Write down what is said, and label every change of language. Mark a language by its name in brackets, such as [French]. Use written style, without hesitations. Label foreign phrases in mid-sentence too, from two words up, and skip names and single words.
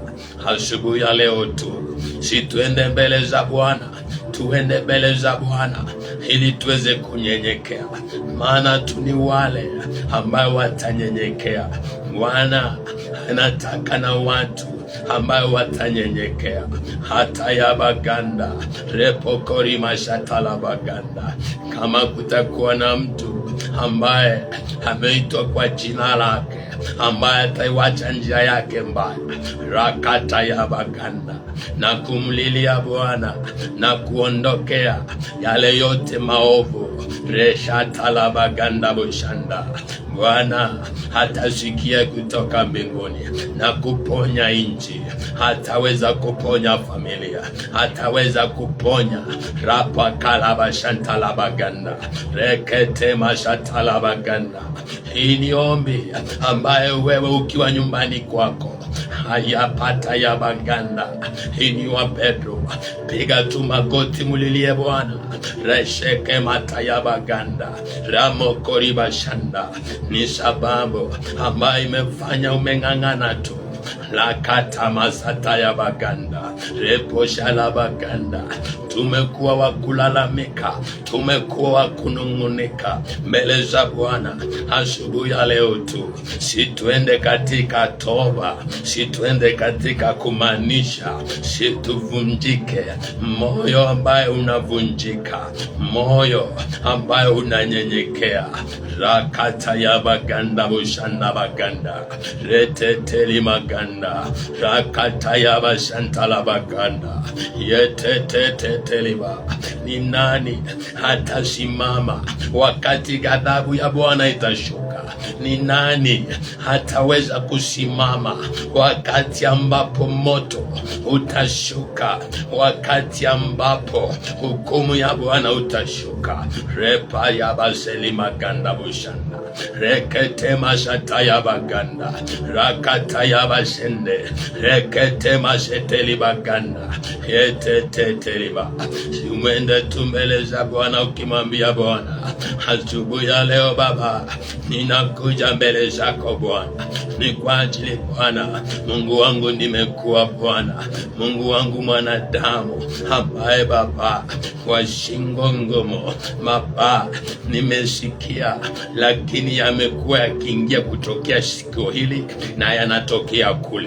[Swahili] Asubuhi ya leo tu si tuende mbele za Bwana, tuende mbele za Bwana ili tuweze kunyenyekea, maana tu ni wale ambao watanyenyekea. Bwana anataka na watu ambayo watanyenyekea. Hata ya baganda repokori mashatala baganda. Kama kutakuwa na mtu ambaye ameitwa kwa jina lake, ambaye ataiwacha njia yake mbaya, rakata ya baganda, na kumlilia Bwana na kuondokea yale yote maovu, reshatala baganda boshanda, Bwana hatasikia kutoka mbinguni na kuponya nchi, hataweza kuponya familia, hataweza kuponya rapa kalaba shantala baganda, rekete mashatala baganda. Hii ni ombi ambaye wewe ukiwa nyumbani kwako hayapata ya baganda. Hii ni wa Petro, piga tu magoti mulilie Bwana. Resheke mata ya baganda, ramo koriba shanda. Ni sababu ambaye imefanya umeng'ang'ana tu. Lakata masata ya baganda, repo shala baganda. Tumekuwa wakulalamika, tumekuwa wakunung'unika mbele za Bwana. Asubuhi ya leo tu si tuende katika toba, si tuende katika kumaanisha, si tuvunjike. Moyo ambaye unavunjika, moyo ambaye unanyenyekea. Rakata ya baganda bushanda baganda, reteteli maganda, rakata ya bashantala baganda, yeteteteteliba. Ni nani hatasimama wakati ghadhabu ya Bwana itashuka? Ni nani hataweza kusimama wakati ambapo moto utashuka, wakati ambapo hukumu ya Bwana utashuka? Repa ya baseli maganda bushanda, rekete mashataya baganda, rakataya bashende, rekete masheteli baganda, yeteteteliba. Umende tumbele za Bwana ukimwambia Bwana, asubuhi ya leo Baba, ninakuja mbele zako Bwana, ni kwa ajili Bwana, Mungu wangu nimekuwa Bwana, Mungu wangu mwanadamu, ambaye Baba kwa shingo ngumu Baba nimesikia, lakini yamekuwa yakiingia kutokea sikio hili na yanatokea kule.